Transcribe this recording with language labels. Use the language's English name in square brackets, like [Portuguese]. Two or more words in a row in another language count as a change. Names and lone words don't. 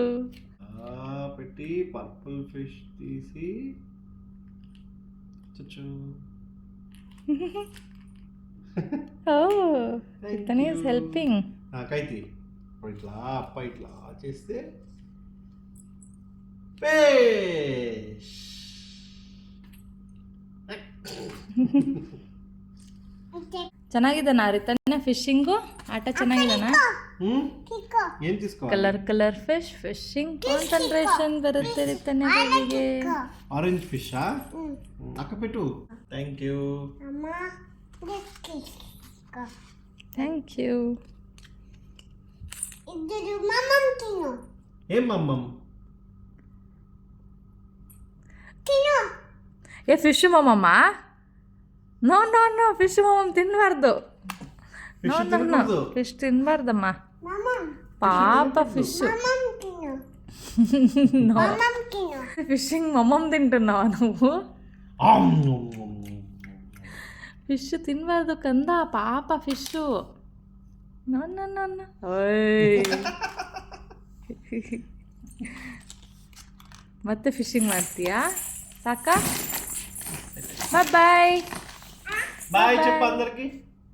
[Telugu] పెట్టి [English] purple fish [Telugu] తీసి చుచ్చు. ఓ ఇతనే [English] is helping. [Telugu] కైతి ఇట్లా అప్ప ఇట్లా చేస్తే ఫిష్. [Kannada] ಚೆನ್ನಾಗಿದನಾ ರಿತನ್ಯ ಫಿಶಿಂಗು? ಆಟ ಚೆನ್ನಾಗಿದನಾ? [Telugu] ಏನ್ తీసుకోవాలి? [English] colour colour fish fishing concentration [Kannada] ಬರುತ್ತೆ ರಿತನ್ಯ ಬೇಬಿಗೆ. [English] orange fisha? [Telugu] అక్క పెట్టు. [English] thank you. thank you. [Telugu] ఏం మమ్మం? ఏ ఫిష್ మమ్మమ్మ? [English] no no no fish [Kannada] ಮಮ್ಮಮ್ ತಿನ್ನಬಾರ್ದು. [English] no no no fish [Kannada] ತಿನ್ನಬಾರ್ದಮ್ಮ. ಪಾಪ ಫಿಶ್. [Telugu] ఫిషింగ్ మమ్మమ్ తింటున్నావా నువ్వు? ఫిష్ తినబార్దు కంద, పాప ఫిష్. [English] no no no no. [Kannada] ಮತ್ತೆ ಫಿಶಿಂಗ್ ಮಾಡ್ತೀಯಾ? ಸಾಕಾ? [English] bye bye. [Telugu] బాయ్ చెప్పు అందరికి.